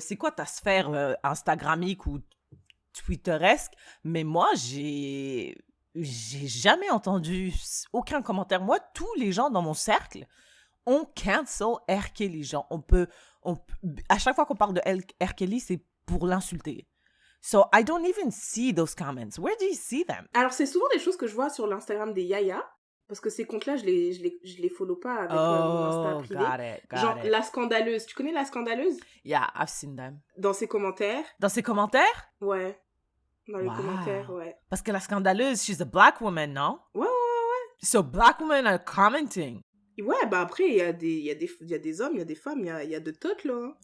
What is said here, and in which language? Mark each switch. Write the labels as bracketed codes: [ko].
[fr] c'est quoi ta sphère Instagramique ou Twitteresque, mais moi, j'ai jamais entendu aucun commentaire. Moi, tous les gens dans mon cercle ont cancel R. Kelly. Genre, à chaque fois qu'on parle de R. Kelly, c'est pour l'insulter. [en] So, I don't even see those comments. Where do you see them? [fr] Alors, c'est souvent des choses que je vois sur l'Instagram des Yaya. Parce que ces comptes-là, je les follow pas avec mon Insta privé. Genre, La Scandaleuse. Tu connais La Scandaleuse? [en] Yeah, I've seen them. [fr] Dans ses commentaires. Dans ses commentaires? Ouais. Dans les commentaires, ouais. Parce que [en] La Scandaleuse, she's a black woman, non? [fr] Ouais. [en] So, black women are commenting. [fr] Ouais, bah après, il y a des hommes, il y a des femmes, il y a de toutes, là.